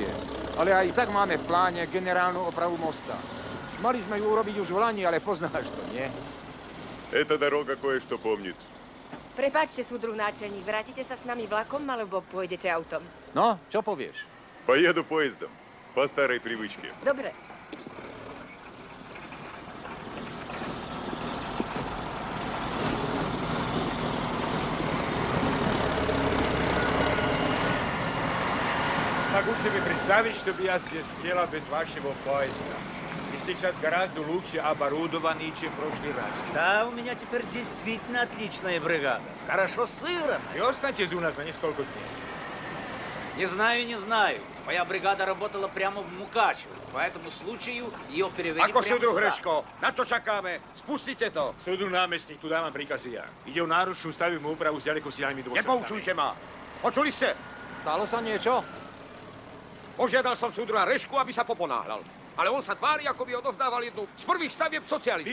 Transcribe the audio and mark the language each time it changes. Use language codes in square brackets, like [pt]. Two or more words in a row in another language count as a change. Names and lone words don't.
[sk] Ale aj tak máme v pláne generálnu opravu mosta. Mali sme ju urobiť už v lani, ale poznáš to, nie? [ru] Эта дорога кое-что помнит. [sk] Prepáčte, súdruh náčelník, vrátite sa s nami vlakom, alebo pôjdete autom? No, čo povieš? [ru] Поеду поездом. По старой привычке. [sk] Dobre. [ru] Могу себе представить, чтобы я здесь делал без вашего поезда. И сейчас гораздо лучше оборудованный, чем в прошлый раз. Да, у меня теперь действительно отличная бригада. Хорошо сыграно. И останьтесь у нас на несколько дней. Не знаю. Моя бригада работала прямо в Мукачево. По этому случаю ее перевели [sk] Ako [ru] прямо [sk] súdruh [ru] сюда. [sk] Hreško, na čo čakáme? Spustite to. Súdu námestník, tu dávam príkazy ja. Ide o náročnú stavebnú úpravu s ďalekosiahlými dôsledkami. Nepoučujte ma. Počuli ste? Stalo sa niečo? Požiadal som súdruha Rešku, aby sa poponáhľal. Ale on sa tvári, ako by odovzdával jednu z prvých stavieb socializmu.